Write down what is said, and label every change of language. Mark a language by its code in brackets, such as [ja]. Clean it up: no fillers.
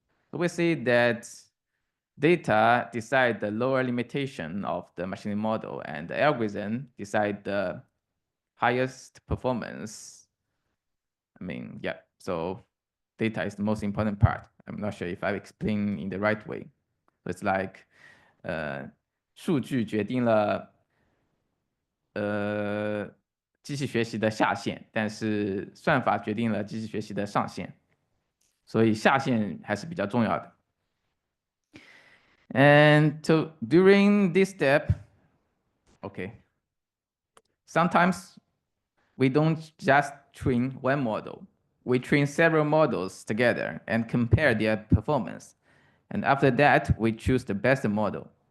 [en] So we see that data decide the lower limitation of the machine learning model, and the algorithm decide the highest performance. I mean, yeah, so data is the most important part. I'm not sure if I explain in the right way. So it's like [zh] 数据决定了机器学习的下限，但是算法决定了机器学习的上限，所以下限还是比较重要的。 [en] And so during this step, okay, sometimes we don't just train one model. We train several models together and compare their performance. And after that, we choose the best model.